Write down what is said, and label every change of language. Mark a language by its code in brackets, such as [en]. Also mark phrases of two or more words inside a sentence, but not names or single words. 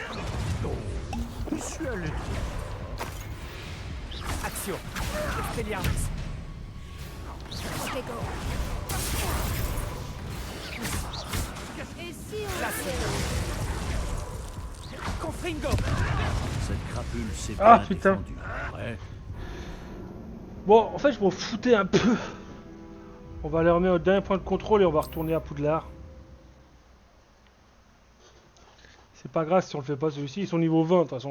[fr] Action. Expelliarmus. Protego. Et si on Glacius. Confringo. Cette crapule s'est Ah, bien putain. défendue. Ouais. Bon, en fait, je m'en foutais un peu. On va les remettre au dernier point de contrôle et on va retourner à Poudlard. C'est pas grave si on le fait pas celui-ci. Ils sont niveau 20 de toute façon.